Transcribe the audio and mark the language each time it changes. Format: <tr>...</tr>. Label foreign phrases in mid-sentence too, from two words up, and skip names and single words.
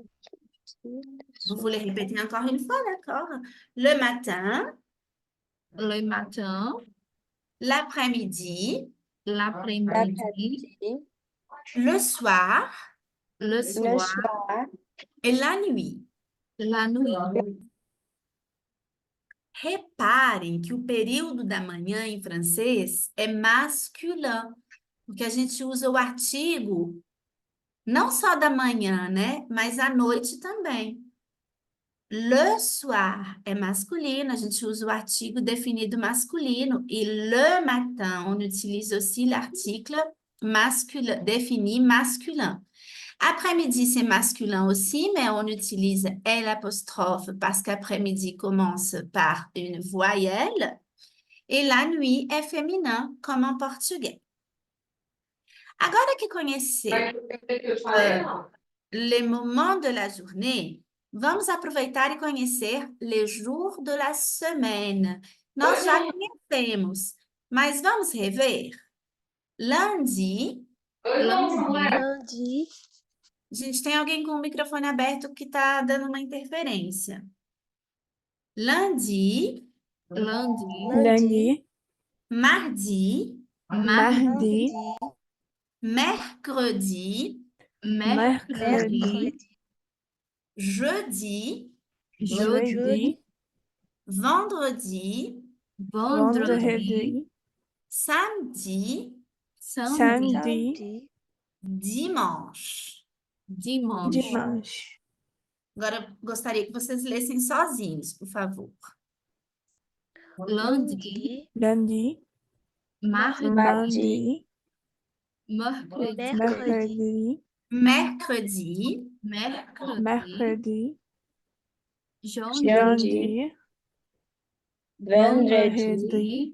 <fr>Vous voulez répéter encore une fois, d'accord? Le matin, Le matin, l'après-midi, l'après-midi, L'après-midi, le soir le le soir, soir, et la nuit. la nuit.</fr> <pt>Reparem que o período da manhã em francês é masculin, porque a gente usa o artigo não só da manhã, né? Mas à noite também.</pt> <fr>Le soir</fr> <pt>é masculino, a gente usa o artigo definido masculino.</pt> <fr>E le matin, on utilise aussi l'article masculin, défini masculin. Après-midi, c'est masculin aussi, mais on utilise L' parce qu'après-midi commence par une voyelle. Et la nuit é féminin, comme en portugais.</fr> <pt>Agora que conhecer</pt> <fr>les moments de la journée,</fr> <pt>vamos aproveitar e conhecer</pt> <fr>les jours de la semaine.</fr> <pt>Nós já conhecemos, mas vamos rever?</pt> <fr>Lundi, Lundi,</fr> <pt>gente, tem alguém com o microfone aberto que está dando uma interferência.</pt> <fr>Lundi, Lundi, Lundi, mardi, mardi, mercredi, mercredi, jeudi, jeudi, vendredi, vendredi, samedi, samedi, dimanche. dimanche.</fr> <pt>Agora, gostaria que vocês lessem sozinhos, por favor.</pt> <fr>lundi, Lundi, mardi, mardi, mercredi, mercredi, Mercredi, mercredi, jeudi, jeudi, vendredi,</fr>